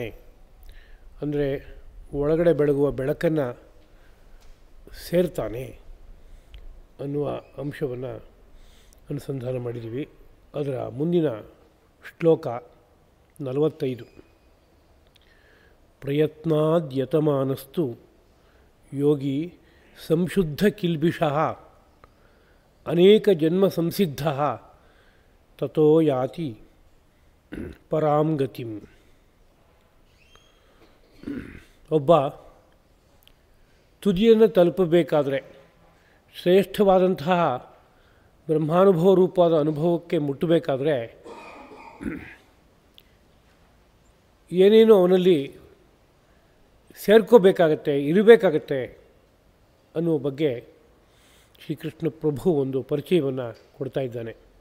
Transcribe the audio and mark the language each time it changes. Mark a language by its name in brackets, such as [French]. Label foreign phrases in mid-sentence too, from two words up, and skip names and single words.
[Kannada] ಅಂದರೆ ಒಳಗಡೆ ಬೆಳಗುವ ಬೆಳಕನ್ನು ಸೇರ್ತಾನೆ ಅನ್ನುವ ಅಂಶವನ್ನು ಅನುಸಂಧಾನ ಮಾಡಿದ್ದೀವಿ. ಅದರ ಮುಂದಿನ ಶ್ಲೋಕ 45. [Sanskrit] ಪ್ರಯತ್ನಾದ್ಯತಮಾನಸ್ತು ಯೋಗಿ ಸಂಶುದ್ಧ ಕಿಲ್ಬಿಷಃ ಅನೇಕ ಜನ್ಮ ಸಂಸಿದ್ಧ ತತೋ ಯಾತಿ ಪರಾಂ ಗತಿಂ. [Kannada] ಒಬ್ಬ ತುದಿಯನ್ನು ತಲುಪಬೇಕಾದರೆ, ಶ್ರೇಷ್ಠವಾದಂತಹ ಬ್ರಹ್ಮಾನುಭವ ರೂಪವಾದ ಅನುಭವಕ್ಕೆ ಮುಟ್ಟಬೇಕಾದ್ರೆ ಏನೇನು ಅವನಲ್ಲಿ ಸೇರ್ಕೋಬೇಕಾಗತ್ತೆ, ಇರಬೇಕಾಗತ್ತೆ ಅನ್ನುವ ಬಗ್ಗೆ ಶ್ರೀಕೃಷ್ಣ ಪ್ರಭು ಒಂದು ಪರಿಚಯವನ್ನು ಕೊಡ್ತಾ ಇದ್ದಾನೆ.